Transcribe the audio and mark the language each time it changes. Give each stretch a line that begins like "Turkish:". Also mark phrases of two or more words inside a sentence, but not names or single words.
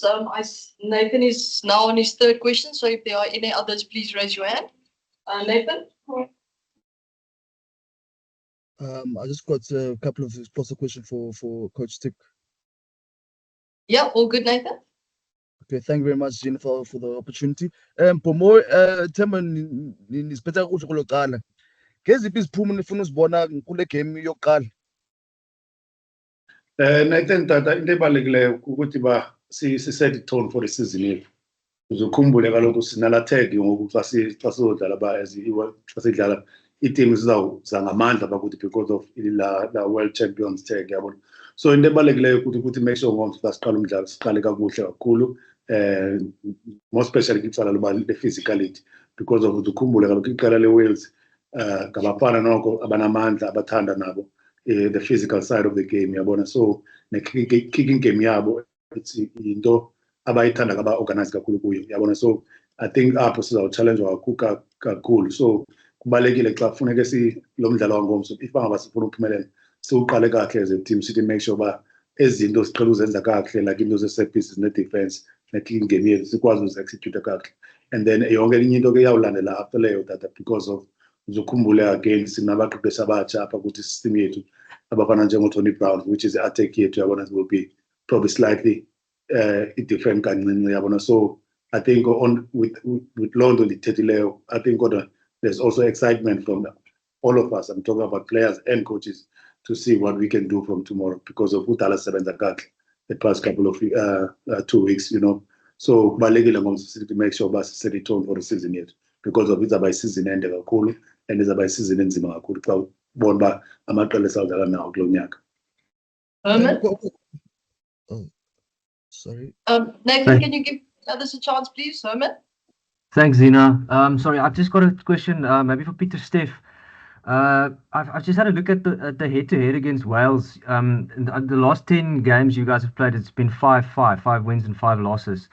English: Nathan is now on his third question, so if there are any others, please raise your hand. Nathan? I just got a couple of explosive questions for Coach Stick. Yeah, all good, Nathan. Okay, thank you very much, Jennifer, for the opportunity.
Xhosa: Pomo, Themba nisiphetha kakuhle kuloqala. Ngeziphi iziphumo nifuna uzibona kule game yokuqala? Nathan, tata into ebalulekileyo ukuthi si-set i-tone
English: for the season
Xhosa: yethu. Uzokhumbule kaloku sinala tag ngoku xa sizodlala xa sidlala i-team zizawuza ngamandla bakuthi
English: because of
Xhosa: la
English: World Champions tag,
Xhosa: yabona. So into ebalulekileyo ukuthi
English: make sure
Xhosa: ngomso xa siqala umdlalo siqale kakuhle kakhulu,
English: more especially
Xhosa: kwicala loba le-physicality,
English: because of
Xhosa: ukhumbule kaloku iqela le-Wales ngabafana noko abanamandla abathanda nabo
English: the physical side of the game,
Xhosa: yabona. So ne-kicking game yabo into abayithanda kaba-organize kakhulu kuyo, yabona.
English: So I think
Xhosa: apho sizawuchallenge kakhulu. So kubalekile xa kufuneke lo mdlalo wangomso, if bangaba sifuna ukuphumelela, siwuqale kahle
English: as a team,
Xhosa: sithi
English: make sure
Xhosa: uba ezinto siqhela uzenza kakuhle, like into ze-set pieces ne-defense ne-kicking game yethu sikwazi uzi-execute kakuhle.
English: And then
Xhosa: yonke enye into ke iyawulandela after leyo tata,
English: because of
Xhosa: uzokhumbule again sinabaqeqeshi abatsha apha kuthi system yethu abafana njengo-Tony Brown,
English: which is
Xhosa: i-attack yethu, yabona,
English: will be probably slightly different
Xhosa: kancinci, yabona.
English: So I think with London ndithethileyo, I think there's also excitement from all of us. I'm talking about players and coaches to see what we can do from tomorrow because of
Xhosa: udala sebenza kakuhle
English: the past couple of 2 weeks, So
Xhosa: kubalekile ngomso
English: to make sure set the tone for the season yet, because of
Xhosa: izaba season ende kakhulu
English: and
Xhosa: izaba season enzima kakhulu xa ubona uba amaqela esawudlala nawo kulo nyaka.
English: Oh, sorry. Nathan, can you give others a chance, please? Herman? Thanks, Zina. Sorry, I've just got a question, maybe for Pieter-Steph. I've just had a look at the head-to-head against Wales. In the last 10 games you guys have played, it's been 5-5, 5 wins and 5 losses.